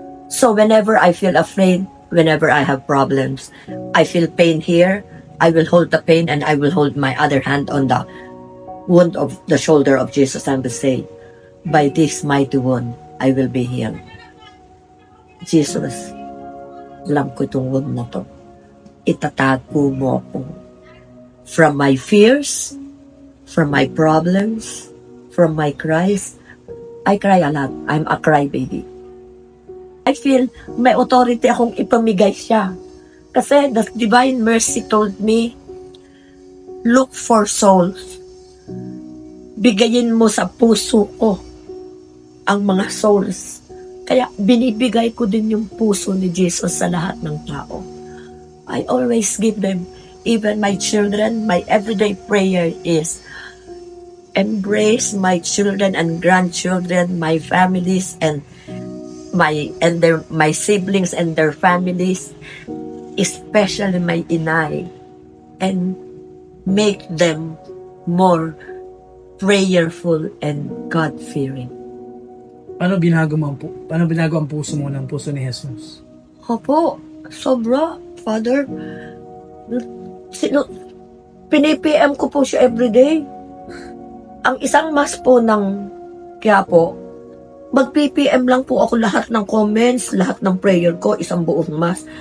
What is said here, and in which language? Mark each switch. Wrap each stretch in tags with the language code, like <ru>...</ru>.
<en>So whenever I feel afraid, whenever I have problems, I feel pain here, I will hold the pain and I will hold my other hand on the wound of the shoulder of Jesus and will say, by this mighty wound, I will be healed.</en> <tl>Jesus, alam ko itong wound na to. Itatago mo ako</tl> <en>from my fears, from my problems, from my cries. I cry a lot. I'm a crybaby. I feel</en> <tl>may authority akong ipamigay siya.</tl> <en>Kasi the divine mercy told me, look for souls.</en> <tl>Bigayin mo sa puso ko ang mga souls. Kaya binibigay ko din yung puso ni Jesus sa lahat ng tao.</tl> <en>I always give them, even my children, my everyday prayer is, embrace my children and grandchildren, my families and my siblings and their families, especially my inay, and make them more prayerful and God-fearing.</en> <tl>Paano binago ang puso mo ng puso ni Jesus? Opo, sobra, Father. Pinipm ko po siya everyday. Ang isang mas po ng Quiapo, mag-PPM lang po ako lahat ng comments, lahat ng prayer ko, isang buong mas.</tl>